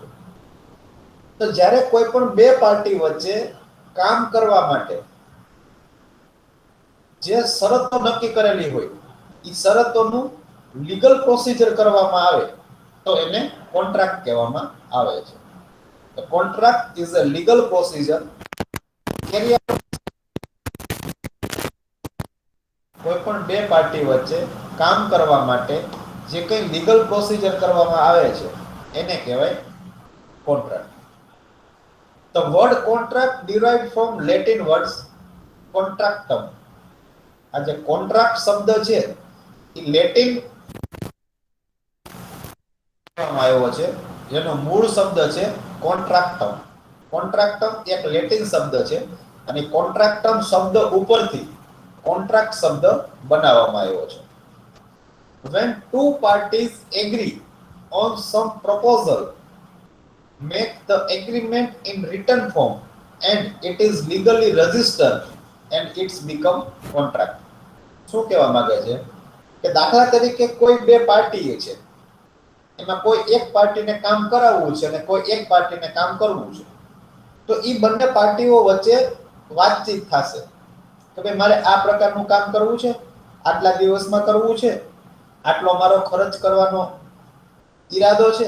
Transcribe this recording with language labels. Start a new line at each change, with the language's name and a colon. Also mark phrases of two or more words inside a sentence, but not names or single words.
Gujarati: તો જ્યારે કોઈ પણ બે પાર્ટી વચ્ચે કામ કરવા માટે જે શરતો નક્કી કરેલી હોય એ શરતોનું
English: legal procedure
Gujarati: કરવામાં આવે તો એને કોન્ટ્રાક્ટ કહેવામાં આવે છે.
English: The contract is a legal procedure carry out
Gujarati: કોઈ પણ બે પાર્ટી વચ્ચે કામ કરવા માટે જે કંઈ
English: legal procedure
Gujarati: કરવામાં આવે છે એને કહેવાય કોન્ટ્રાક્ટ.
English: The word contract derived from Latin words contractum.
Gujarati: આ જે કોન્ટ્રાક્ટ શબ્દ છે એ લેટિન આવ્યો છે જેનો મૂળ શબ્દ છે કોન્ટ્રાક્ટમ. કોન્ટ્રાક્ટમ એક લેટિન શબ્દ છે અને કોન્ટ્રાક્ટમ શબ્દ ઉપરથી કોન્ટ્રાક્ટ શબ્દ બનાવવામાં આવ્યો છે.
English: When two parties agree on some proposal, make the agreement in written form and it is legally registered and it's become contract.
Gujarati: શું કહેવા માંગે છે કે દાખલા તરીકે કોઈ બે પાર્ટી છે, એમાં કોઈ એક પાર્ટીને કામ કરાવવું છે અને કોઈ એક પાર્ટીને કામ કરવું છે, તો એ બંને પાર્ટીઓ વચ્ચે વાતચીત થશે કે ભાઈ મારે આ પ્રકારનું કામ કરવું છે, આટલા દિવસમાં કરવું છે, આટલો મારો ખર્ચ કરવાનો ઈરાદો છે.